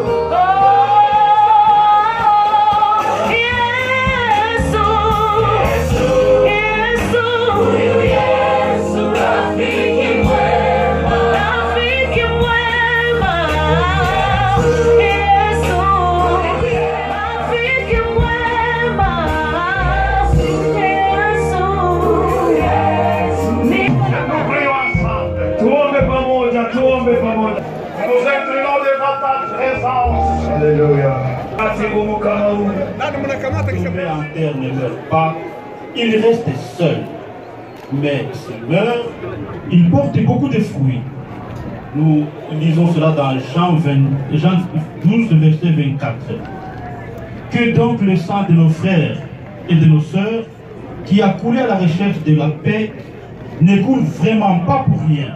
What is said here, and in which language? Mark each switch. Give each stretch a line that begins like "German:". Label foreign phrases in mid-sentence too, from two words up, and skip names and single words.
Swahili: Yesu, Yesu, rafiki mwema, rafiki mwema. Yesu, rafiki mwema.
French: Nous prions ensemble.
Swahili: Tuombe pamoja, tuombe pamoja.
French: Nous inclinons devant ta présence. Alléluia.
Swahili: Basi ngumu kama huu.
French: Tombé en terre ne meurt pas, il reste seul. Mais s'il meurt, il porte beaucoup de fruits. Nous lisons cela dans Jean 12, verset 24. Que donc le sang de nos frères et de nos sœurs, qui a coulé à la recherche de la paix, ne coule vraiment pas pour rien.